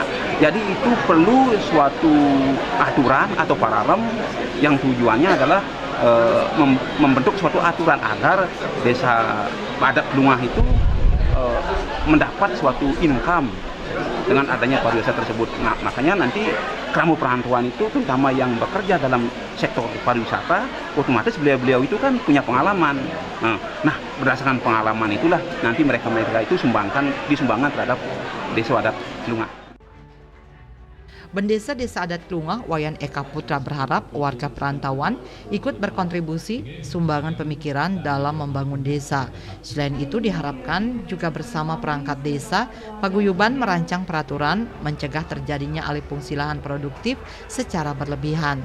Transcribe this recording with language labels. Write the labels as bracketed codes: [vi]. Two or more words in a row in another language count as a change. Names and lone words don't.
[id] Jadi itu perlu suatu aturan atau paralel yang tujuannya adalah membentuk suatu aturan agar Desa Adat Klungah itu mendapat suatu income dengan adanya pariwisata tersebut. Nah, makanya nanti krama perantauan itu terutama yang bekerja dalam sektor pariwisata, otomatis beliau-beliau itu kan punya pengalaman. Nah, berdasarkan pengalaman itulah nanti mereka itu disumbangkan terhadap Desa Adat Klungah. Bendesa Desa Adat Klungah Wayan Eka Putra berharap warga perantauan ikut berkontribusi sumbangan pemikiran dalam membangun desa. Selain itu diharapkan juga bersama perangkat desa, paguyuban merancang peraturan mencegah terjadinya alih fungsi lahan produktif secara berlebihan.